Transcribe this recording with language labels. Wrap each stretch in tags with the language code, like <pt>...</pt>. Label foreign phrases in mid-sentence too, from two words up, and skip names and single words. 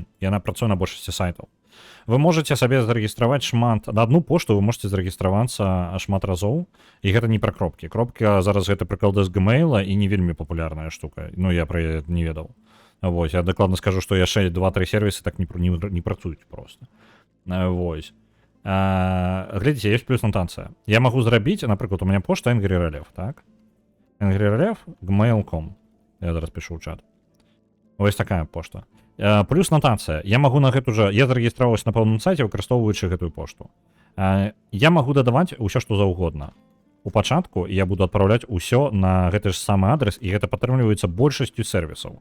<be>Яна працуе на большасці сайтаў.</be> <uk>Вы можете</uk> <be>сабе зарэгістраваць шмат, на</be> <uk>одну пошту вы можете</uk> <be>зарэгістравацца шмат разоў, і гэта не пра кропкі. Кропка зараз гэта прыкладэ з Gmail і не вельмі папулярная штука. Ну, я пра яе не ведаў. Вось, я дакладна скажу, што яшчэ 2-3 сервісы так не працуюць проста. Вось. Глядзіце, ёсць плюс нотацыя. Я магу зрабіць, напрыклад, у мяне пошта Angry Relev, так? Angry Relev, gmail.com. Я зараз пишу ў чат. Вось такая пошта. Плюс нотацыя. Я магу на гэту жа... Я зарэгістраваўся на пэўным сайце, выкарыстоўваючы гэтую пошту. Я магу дадаваць усё, што заўгодна. У пачатку я буду адпраўляць усё на гэты ж самы адрес, і гэта падтрымліваецца большасцю сервісаў.</be>